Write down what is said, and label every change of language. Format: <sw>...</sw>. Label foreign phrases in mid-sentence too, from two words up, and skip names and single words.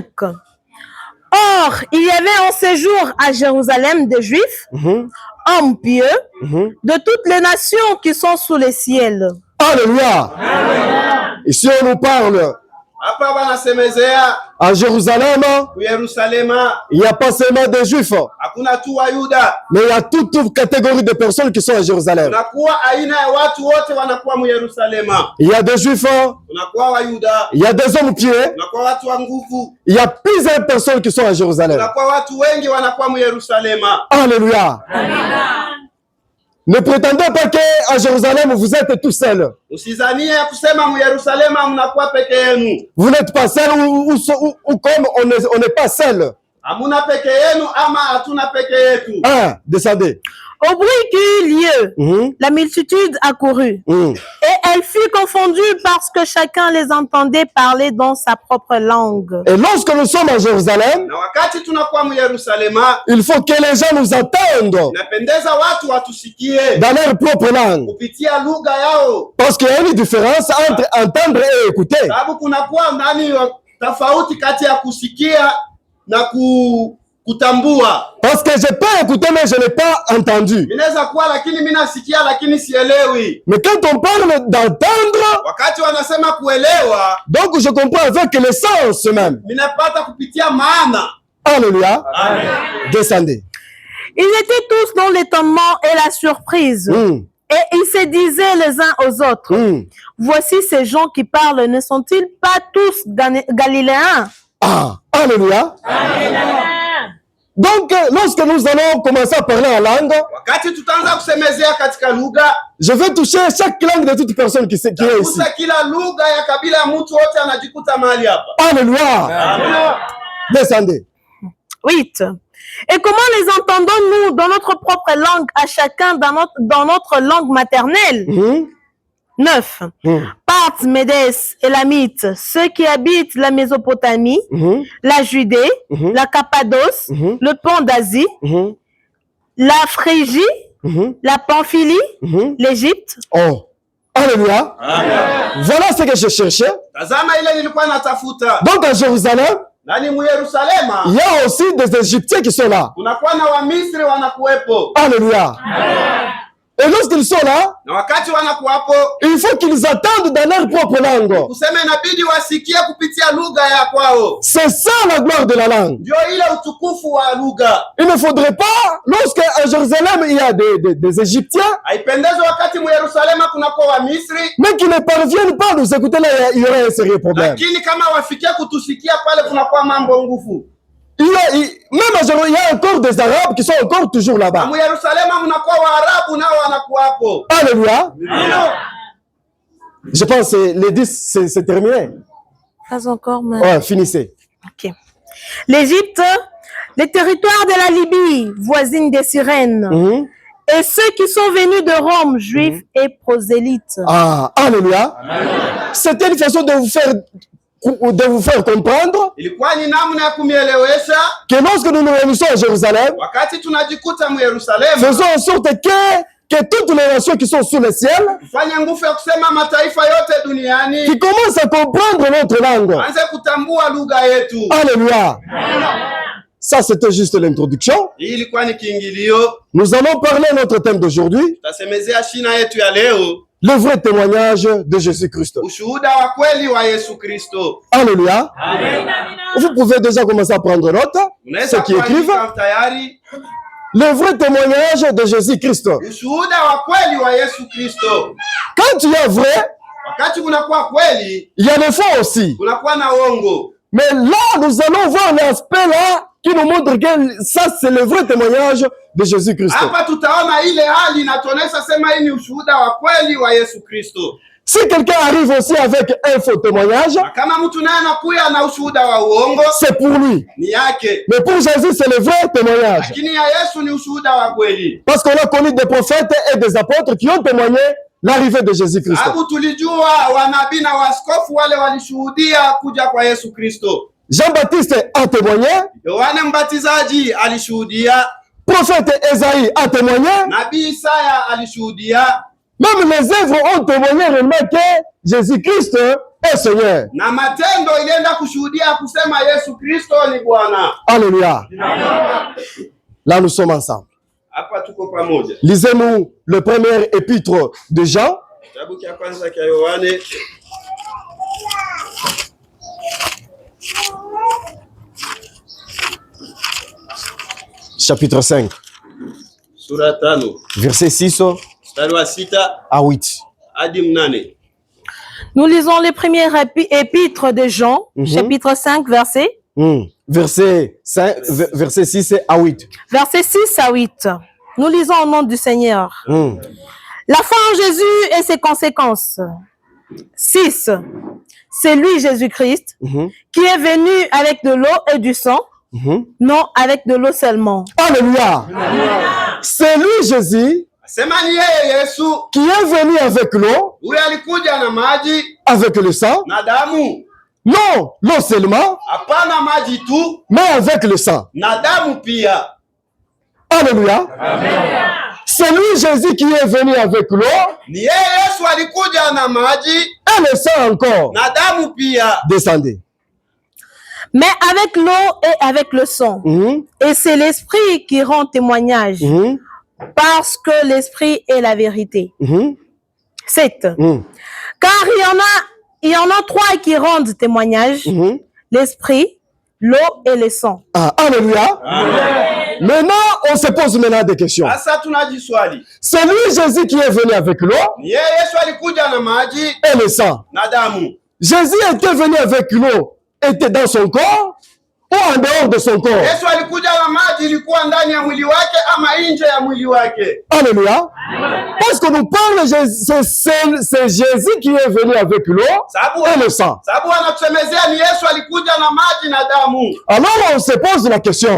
<fr>Or, il y avait en séjour à Jérusalem des Juifs, hommes pieux, de toutes les nations qui sont sous les ciels. Alléluia. Ici, on nous parle</fr> <sw>Hapa wanasemezea</sw> <fr>à Jérusalem,</fr> <sw>ku Yerusalema,</sw> <fr>il n'y a pas seulement des Juifs,</fr> <sw>hakuna tu Wayuda,</sw> <fr>mais il y a toute catégorie de personnes qui sont à Jérusalem.</fr> <sw>kunakuwa aina ya watu wote wanakuwa mu Yerusalema.</sw> <fr>Il y a des Juifs,</fr> <sw>Kunakuwa Wayuda,</sw> <fr>il y a des hommes pieux,</fr> <sw>kunakuwa watu wa nguvu,</sw> <fr>il y a plusieurs personnes qui sont à Jérusalem.</fr> <sw>kunakuwa watu wengi wanakuwa mu Yerusalema.</sw> <fr>Alléluia. Ne prétendez pas qu'à Jérusalem, vous êtes tout seul.</fr> <sw>Usizanie ya kusema mu Yerusalema mnakuwa peke yenu.</sw> <fr>Vous n'êtes pas seul ou comme on n'est pas seul.</fr> <sw>Hamuna peke yenu ama hatuna peke yetu.</sw> <fr>Descendez. Au bruit qui eut lieu, la multitude accourut, et elle fut confondue parce que chacun les entendait parler dans sa propre langue. Et lorsque nous sommes à Jérusalem,</fr> <sw>Na wakati tunakuwa mu Yerusalema,</sw> <fr>il faut que les gens nous attendent</fr> <sw>napendeza watu watusikie</sw> <fr>dans leur propre langue.</fr> <sw>kupitia lugha yao,</sw> <fr>Parce qu'il y a une différence entre entendre et écouter.</fr> <sw>sababu kunakuwa tofauti kati ya kusikia na kutambua.</sw> <fr>Parce que je peux écouter mais je n'ai pas entendu.</fr> <sw>Inaweza kuwa lakini mimi nasikia lakini sielewi.</sw> <fr>Mais quand on parle d'entendre,</fr> <sw>Wakati wanasema kuelewa,</sw> <fr>donc je comprends avec le sens même.</fr> <sw>ninapata kupitia maana.</sw> <fr>Alléluia. Amen. Descendez. Ils étaient tous dans l'étonnement et la surprise. Et ils se disaient les uns aux autres, voici ces gens qui parlent, ne sont-ils pas tous galiléens? Alléluia. Donc, lorsque nous allons commencer à parler en langue,</fr> <sw>Wakati tutaanza kusemezea katika lugha,</sw> <fr>je vais toucher chaque langue de toute personne qui est ici.</fr> <sw>kusa kila lugha ya kabila ya mtu wote anajikuta mahali hapa.</sw> <fr>Alléluia. Descendez. 8. Et comment les entendons-nous dans notre propre langue, à chacun dans notre langue maternelle? 9. Parthes, Médès, Élamites, ceux qui habitent la Mésopotamie, la Judée, la Cappadoce, le pont d'Asie, la Phrygie, la Pamphylie, l'Égypte. Alléluia. Voilà ce que je cherchais.</fr> <sw>Tazama ile nilikuwa natafuta.</sw> <fr>Donc à Jérusalem,</fr> <sw>Nani mu Yerusalema,</sw> <fr>il y a aussi des Égyptiens qui sont là.</fr> <sw>kunakuwa na Wamisri wanakuwepo.</sw> <fr>Alléluia. Et lorsqu'ils sont là,</fr> <sw>Na wakati wanakuwapo,</sw> <fr>il faut qu'ils attendent dans leur propre langue.</fr> <sw>kusema inabidi wasikie kupitia lugha ya kwao.</sw> <fr>C'est ça la gloire de la langue.</fr> <sw>Ndio ile utukufu wa lugha.</sw> <fr>Il ne faudrait pas, lorsqu'à Jérusalem il y a des Égyptiens,</fr> <sw>Haipendezi wakati mu Yerusalema kunakuwa Wamisri,</sw> <fr>mais qui ne parviennent pas à nous écouter, là il y aurait un sérieux problème.</fr> <sw>lakini kama wafikia kutusikia pale kunakuwa mambo nguvu.</sw> <fr>Même à Jérusalem, il y a encore des Arabes qui sont encore toujours là-bas.</fr> <sw>Mu Yerusalema mnakuwa Waarabu nao wanakuwapo.</sw> <fr>Alléluia. Je pense que les 10, c'est terminé. Pas encore, mais... Ouais, finissez. Ok. L'Égypte, les territoires de la Libye, voisine des Cyrènes, et ceux qui sont venus de Rome, juifs et prosélytes. Alléluia. C'était une façon de vous faire comprendre</fr> <sw>Ilikuwa ni namna ya kumielewesha</sw> <fr>que lorsque nous nous réunissons à Jérusalem,</fr> <sw>wakati tunajikuta mu Yerusalemu,</sw> <fr>faisons en sorte que toutes les nations qui sont sous le ciel,</fr> <sw>fanya nguvu ya kusema mataifa yote duniani</sw> <fr>qui commencent à comprendre notre langue.</fr> <sw>anze kutambua lugha yetu.</sw> <fr>Alléluia. Ça, c'était juste l'introduction.</fr> <sw>Hii ilikuwa ni kiingilio.</sw> <fr>Nous allons parler de notre thème d'aujourd'hui,</fr> <sw>Tutasemezea shina yetu ya leo,</sw> <fr>le vrai témoignage de Jésus-Christ.</fr> <sw>ushuhuda wa kweli wa Yesu Kristo.</sw> <fr>Alléluia. Vous pouvez déjà commencer à prendre note,</fr> <sw>Unaweza</sw> <fr>ceux qui écrivent.</fr> <sw>kuandika tayari.</sw> <fr>Le vrai témoignage de Jésus-Christ.</fr> <sw>Ushuhuda wa kweli wa Yesu Kristo.</sw> <fr>Quand il y a vrai,</fr> <sw>Wakati kunakuwa kweli,</sw> <fr>il y a le faux aussi.</fr> <sw>kunakuwa na uongo.</sw> <fr>Mais là, nous allons voir l'aspect là qui nous montre que ça, c'est le vrai témoignage de Jésus-Christ.</fr> <sw>Hapa tutaona ile hali inatuonesha sema hii ni ushuhuda wa kweli wa Yesu Kristo.</sw> <fr>Si quelqu'un arrive aussi avec un faux témoignage,</fr> <sw>Na kama mtu naye anakuya na ushuhuda wa uongo,</sw> <fr>c'est pour lui.</fr> <sw>ni yake.</sw> <fr>Mais pour Jésus, c'est le vrai témoignage.</fr> <sw>Lakini ya Yesu ni ushuhuda wa kweli.</sw> <fr>Parce qu'on a connu des prophètes et des apôtres qui ont témoigné l'arrivée de Jésus-Christ.</fr> <sw>Sababu tulijua wanabii na waskofu wale walishuhudia kuja kwa Yesu Kristo.</sw> <fr>Jean-Baptiste a témoigné,</fr> <sw>Yohane Mbatizaji alishuhudia,</sw> <fr>prophète Esaïe a témoigné,</fr> <sw>nabii Isaya alishuhudia,</sw> <fr>même les œuvres ont témoigné réellement que Jésus-Christ est Seigneur.</fr> <sw>na matendo ilienda kushuhudia kusema Yesu Kristo ni Bwana.</sw> <fr>Alléluia. Là, nous sommes ensemble.</fr> <sw>Hapa tuko pamoja.</sw> <fr>Lisez-nous le premier épître de Jean,</fr> <sw>Kitabu cha kwanza cha Yohane</sw> <fr>chapitre 5,</fr> <sw>sura 5</sw> <fr>verset 6</fr> <sw>mstari wa 6</sw> <fr>à 8.</fr> <sw>hadi 8.</sw> <fr>Nous lisons les premiers épîtres de Jean, chapitre 5, Verset 6 à 8. versets 6 à 8. Nous lisons au nom du Seigneur. La foi en Jésus et ses conséquences. 6. C'est lui, Jésus-Christ, qui est venu avec de l'eau et du sang, non avec de l'eau seulement. Alléluia. C'est lui, Jésus,</fr> <sw>Sema ni yeye Yesu,</sw> <fr>qui est venu avec l'eau,</fr> <sw>huyo alikuja na maji</sw> <fr>avec le sang.</fr> <sw>na damu.</sw> <fr>Non, l'eau seulement,</fr> <sw>Hapana maji tu,</sw> <fr>mais avec le sang.</fr> <sw>na damu pia.</sw> <fr>Alléluia. C'est lui, Jésus, qui est venu avec l'eau</fr> <sw>Ni yeye Yesu alikuja na maji</sw> <fr>et le sang encore.</fr> <sw>na damu pia.</sw> <fr>Descendez. Mais avec l'eau et avec le sang. Et c'est l'Esprit qui rend témoignage, parce que l'Esprit est la vérité. 7. Car il y en a trois qui rendent témoignage, l'Esprit, l'eau et le sang. Ah, alléluia. Maintenant, on se pose maintenant des questions.</fr> <sw>Sasa tunajiswali.</sw> <fr>C'est lui, Jésus, qui est venu avec l'eau</fr> <sw>Ni yeye Yesu alikuja na maji</sw> <fr>et le sang.</fr> <sw>na damu.</sw> <fr>Jésus était venu avec l'eau, était dans son corps ou en dehors de son corps.</fr> <sw>Yesu alikuja na maji, ilikuwa ndani ya mwili wake ama nje ya mwili wake?</sw> <fr>Alléluia. Parce que nous parlons, c'est Jésus qui est venu avec l'eau et le sang.</fr> <sw>Sababu anatusemezea ni Yesu alikuja na maji na damu.</sw> <fr>Alors on se pose la question.</fr>